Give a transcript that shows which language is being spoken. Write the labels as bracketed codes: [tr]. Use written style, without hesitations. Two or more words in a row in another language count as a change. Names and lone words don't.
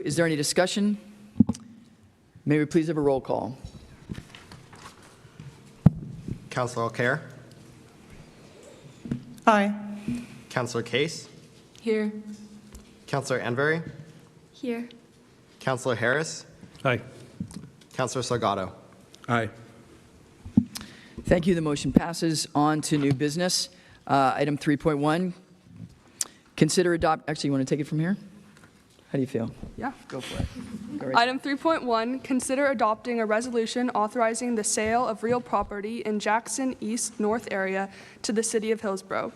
[en] Is there any discussion? May we please have a roll call? Councillor Alcaire. Aye. Councillor Case. Here. Councillor Anbury. Here. Councillor Harris. Aye. Councillor Salgado. Aye. Thank you. The motion passes. On to new business. Item 3.1. Consider adopt. Actually, you want to take it from here? How do you feel? Yeah. Go for it. Go right Item 3.1, consider adopting a resolution authorizing the sale of real property in Jackson East North area to the city of Hillsboro.